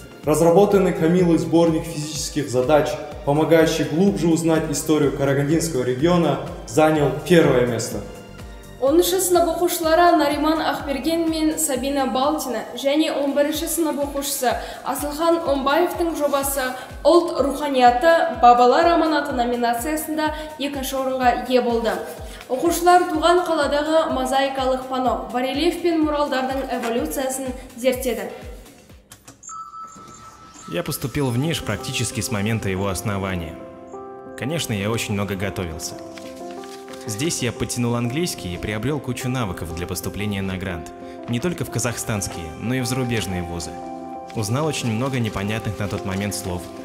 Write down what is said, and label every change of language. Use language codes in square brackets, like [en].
[ru] Разработанный Камилой сборник физических задач, помогающий глубже узнать историю Карагандинского региона, занял 1-е место. [kk] 10-ші сынып оқушылары Нариман Ақберген мен Сабина Балтина және 11-ші сынып оқушысы Асылхан Омбаевтың жобасы «Ұлт руханияты бабалар аманаты» номинациясында 2-ші орынға ие болды. Оқушылар туған қаладағы мозаикалық пано, барельеф пен муралдардың эволюциясын зерттеді. [ru] Я поступил в НИШ практически с момента его основания. Конечно, я очень много готовился. Здесь я подтянул английский и приобрел кучу навыков для поступления на грант. Не только в казахстанские, но и в зарубежные вузы. Узнал очень много непонятных на тот момент слов.